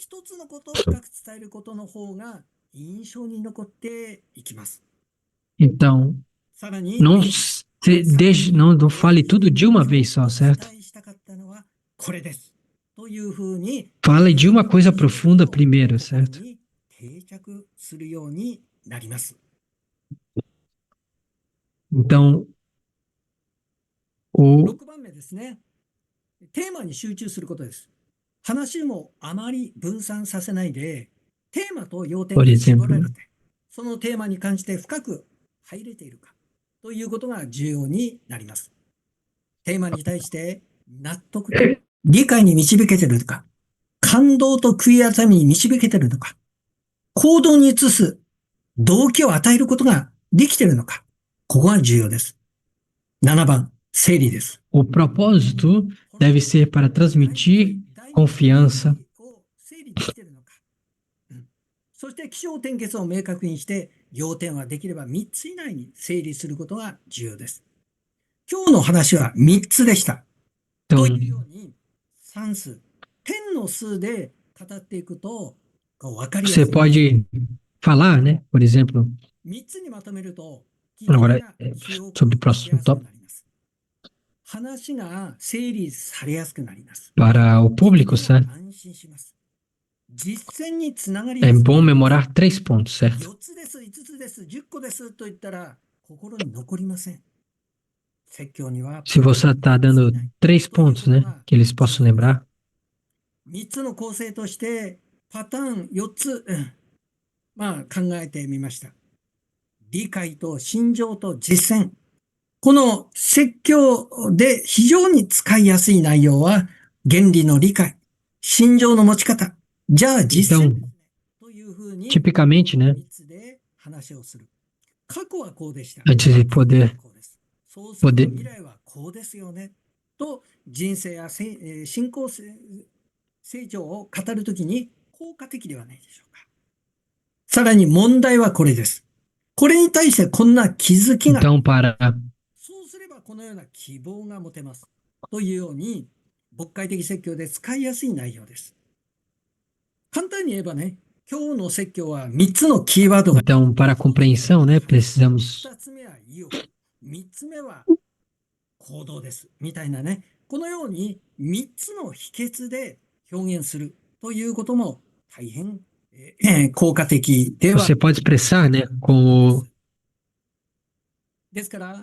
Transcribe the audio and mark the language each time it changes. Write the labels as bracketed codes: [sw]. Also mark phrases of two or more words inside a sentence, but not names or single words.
[pt] Então, não fale tudo de uma vez só, certo? Fale de uma coisa profunda primeiro, certo? Então, [ja] 6 番目ですね。テーマに集中することです。話もあまり分散させないで、テーマと要点に絞られて、そのテーマに関して深く入れているかということが重要になります。テーマに対して納得と理解に導けているのか、感動と悔い改めに導けているのか、行動に移す動機を与えることができているのか、ここが重要です。7番。 [pt] O propósito deve ser para transmitir confiança. [ja] そして起承転結を明確にして、要点はできれば3つ以内に整理することが重要です。今日の話は3つでした。というように、算数、点の数で語っていくと、分かりやすい。 [pt] Você pode falar, né? Por exemplo, [ja] 3 つにまとめると、 [pt] agora sobre o próximo tópico [ja] 話が整理されやすくなります。 [pt] para o público, certo? [ja] 安心します。実践につながり [pt] É [ja] やすく [pt] bom memorar 3 pontos, certo? [ja] 4 つです、5つです、10個ですと言ったら心に残りません。説教には [pt] Se você está dando 3 pontos, né? Que eles possam lembrar. [ja] 3 つの構成としてパターン4つ、考えてみました。理解と心情と実践。この説教で非常に使いやすい内容は、原理の理解、心情の持ち方、じゃあ実践というふうに [pt] Tipicamente, né? [ja] 3 つで話をする。過去はこうでした。 [pt] Antes de poder [ja] そうすると未来はこうですよね。と人生や信仰成長を語るときに効果的ではないでしょうか。さらに問題はこれです。これに対してこんな気づきが、 [pt] Então, para [ja] そうすればこのような希望が持てます。というように、牧会的説教で使いやすい内容です。簡単に言えばね、今日の説教は3つのキーワードが、 [pt] então, para a compreensão, né? Precisamos [ja] 2つ目は意欲、3つ目は行動です。みたいなね、このように3つの秘訣で表現するということも大変効果的では。 [pt] você pode expressar, né? Como [ja] ですから、